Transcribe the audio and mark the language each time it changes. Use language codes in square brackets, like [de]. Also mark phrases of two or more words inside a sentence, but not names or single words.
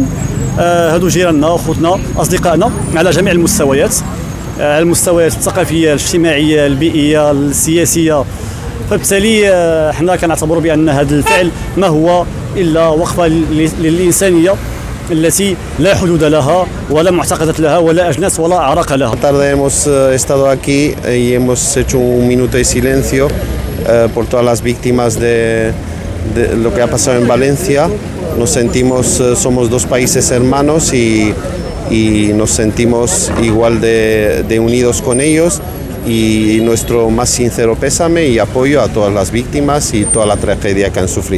[ar] هادو جيراننا اخوتنا اصدقائنا على جميع المستويات، على المستويات الثقافيه الاجتماعيه البيئيه السياسيه. فبالتالي حنا كنعتبروا بان هذا الفعل ما هو الا وقفه للانسانيه التي لا حدود لها ولا معتقدات لها ولا أجناس ولا أعراق لها. [es] Esta tarde hemos estado aquí y hemos hecho un minuto de silencio por todas las víctimas de lo que ha pasado en Valencia. Nos sentimos, somos dos países hermanos y nos sentimos igual de unidos con ellos, y nuestro más sincero pésame y apoyo a todas las víctimas y toda la tragedia que han sufrido.